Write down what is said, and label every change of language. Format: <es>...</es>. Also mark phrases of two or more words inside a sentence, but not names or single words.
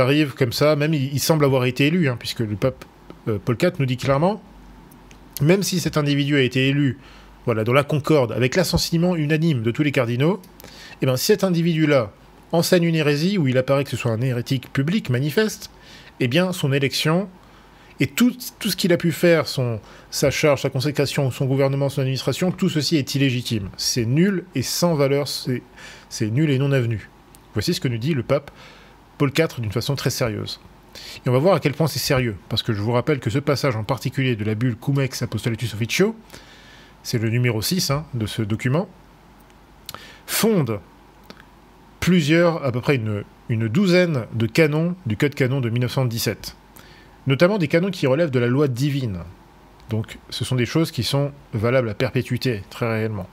<fr>arrive comme ça, même il semble avoir été élu, puisque le pape Paul IV nous dit clairement, même si cet individu a été élu, voilà, dans la concorde, avec l'assentiment unanime de tous les cardinaux, eh bien, si cet individu-là enseigne une hérésie, où il apparaît que ce soit un hérétique public, manifeste, eh bien, son élection, et tout ce qu'il a pu faire, sa charge, sa consécration, son gouvernement, son administration, tout ceci est illégitime. C'est nul et sans valeur, c'est nul et non avenu. Voici ce que nous dit le pape Paul IV d'une façon très sérieuse. Et on va voir à quel point c'est sérieux, parce que je vous rappelle que ce passage en particulier de la bulle Cum ex apostolatus officio, c'est le numéro 6 de ce document, fonde à peu près une douzaine de canons du Code canon de 1917. Notamment des canons qui relèvent de la loi divine. Donc ce sont des choses qui sont valables à perpétuité, très réellement.</fr>